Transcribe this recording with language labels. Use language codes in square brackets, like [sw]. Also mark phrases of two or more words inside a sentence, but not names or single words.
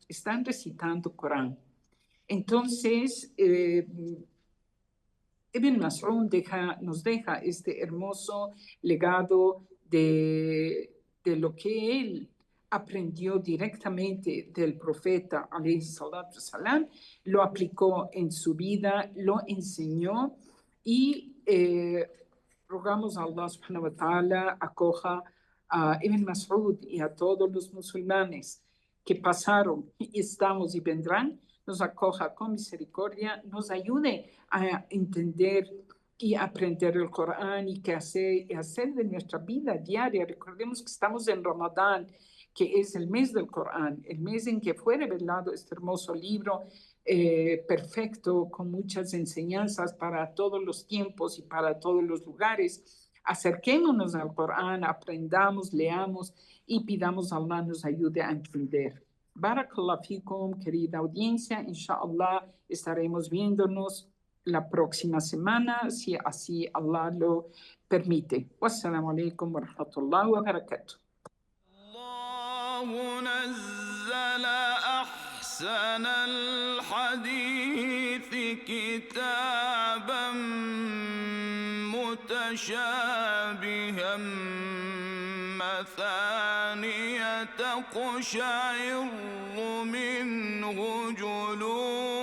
[es] Entonces, Ibn Mas'ud nos deja este hermoso legado de lo que él aprendió directamente del profeta, [ar] عليه الصلاة السلام, [es] lo aplicó en su vida, lo enseñó, y rogamos a Allah [ar] سبحانه وتعالى [es] acoja a Ibn Mas'ud y a todos los musulmanes que pasaron y estamos y vendrán, nos acoja con misericordia, nos ayude a entender y aprender el Corán y hacer de nuestra vida diaria. Recordemos que estamos en Ramadán, que es el mes del Corán, el mes en que fue revelado este hermoso libro perfecto, con muchas enseñanzas para todos los tiempos y para todos los lugares. Acerquémonos al Corán, aprendamos, leamos y pidamos a Allah nos ayude a entender. [ar] بارك الله فيكم, [es] querida audiencia. Inshallah estaremos viéndonos la próxima semana, si así Allah lo permite. [ar] والسلام عليكم ورحمة الله وبركاته. الله نزل أحسن الحديث كتابا متشابها مثانية تقشعر منه جلود